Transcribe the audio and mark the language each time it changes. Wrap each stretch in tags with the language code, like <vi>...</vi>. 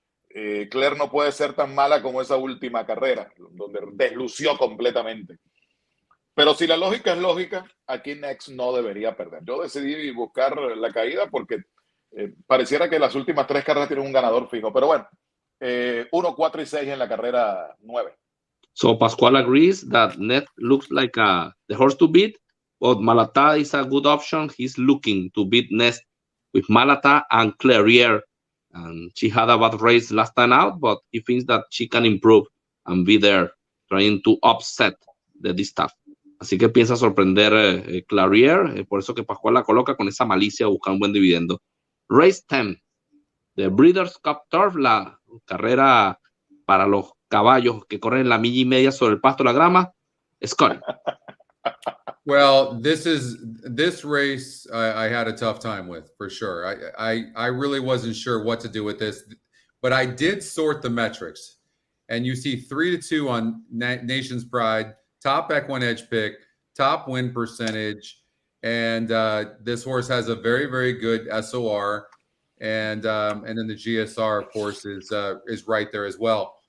<es>Claire no puede ser tan mala como esa última carrera, donde deslució completamente. Pero si la lógica es lógica, aquí Next no debería perder. Yo decidí buscar la caída porque pareciera que las últimas 3 carreras tienen un ganador fijo. Pero bueno, 1, 4 y 6 en la carrera 9.</es> <en>So Pascual agrees that Net looks like the horse to beat, but Malata is a good option. He's looking to beat Nest with Malata and Clairier. And she had a bad race last time out, but he thinks that she can improve and be there trying to upset the distaff.</en> <es>Así que piensa sorprender Clairier, por eso que Pascual la coloca con esa malicia a buscar un buen dividendo.</es> <en>Race 10, the Breeders' Cup Turf,</en> <es>la carrera para los caballos que corren la milla y media sobre el pasto, la grama.</es> <en>Scott. Well, this race I had a tough time with, for sure. I really wasn't sure what to do with this, but I did sort the metrics, and you see 3-2 on Nation's Pride, top EQUINEDGE pick, top win percentage, and this horse has a very, very good SOR, and then the GSR, of course, is right there as well.</en>